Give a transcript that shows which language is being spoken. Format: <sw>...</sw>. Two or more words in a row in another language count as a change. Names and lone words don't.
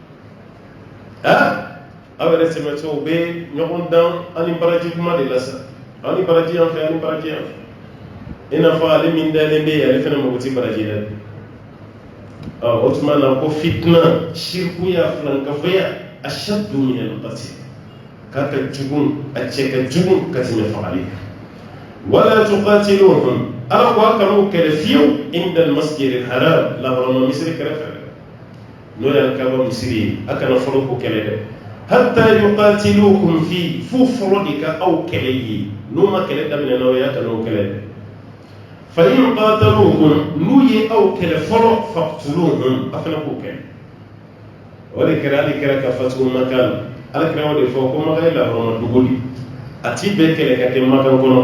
<bm>la aw yɛrɛ tɛmɛtɔ u bɛ ɲɔgɔn dan ani baraji kuma de la sa ani baraji yan fɛ ani baraji yan fɛ i n'a fɔ ale min dalen bɛ yen ale fana mago tɛ baraji la o tuma na ko fitina shirkuya filankafɔya</bm> <ar>أشد من القتل</ar> <bm>k'a ka jugu a cɛ ka jugu ka tɛmɛ fagali kan</bm> <ar>ولا تقاتلوهم</ar> <bm>ala ko a kan'u kɛlɛ fiyewu</bm> <ar>عند المسجد الحرام</ar> <bm>laharama misiri kɛrɛfɛ n'o ye alikaba misiri ye a kana fɔlɔ ko kɛlɛ dɛ</bm> <ar>حتى يقاتلوكم فيه</ar> <bm>fu fɔlɔ de ka aw kɛlɛ ye n'u ma kɛlɛ daminɛ n'aw ye a kan'o kɛlɛ dɛ</bm> <ar>فإن قاتلوكم</ar> <bm>n'u ye aw kɛlɛ fɔlɔ faqtuluhum a fana k'o kɛlɛ o de kɛra ale kɛra ka fatuhu makan ala kɛra o de fɔ ko makan ye laharama dugu de a ti bɛɛ kɛlɛ ka kɛ makan kɔnɔ</bm>